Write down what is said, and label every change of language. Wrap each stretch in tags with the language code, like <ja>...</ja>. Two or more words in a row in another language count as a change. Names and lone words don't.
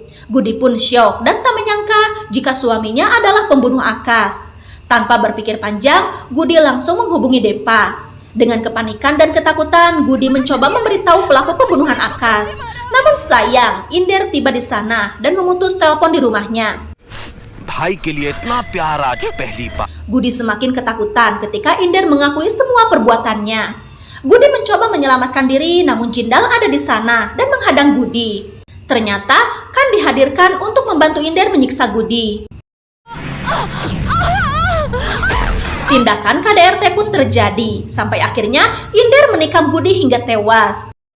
<id>Gudi pun syok dan tak menyangka jika suaminya adalah pembunuh Akas. Tanpa berpikir panjang, Gudi langsung menghubungi Deva. Dengan kepanikan dan ketakutan, Gudi mencoba memberitahu pelaku pembunuhan Akas. Namun sayang, Inder tiba di sana dan memutus telepon di rumahnya.</id> <hi>भाई के लिए इतना प्यार आज पहली बार।</hi> <id>Gudi semakin ketakutan ketika Inder mengakui semua perbuatannya. Gudi mencoba menyelamatkan diri namun Jindal ada di sana dan menghadang Gudi. Ternyata Kan dihadirkan untuk membantu Inder menyiksa Gudi. Tindakan KDRT pun terjadi sampai akhirnya Inder menikam Gudi hingga tewas.</id>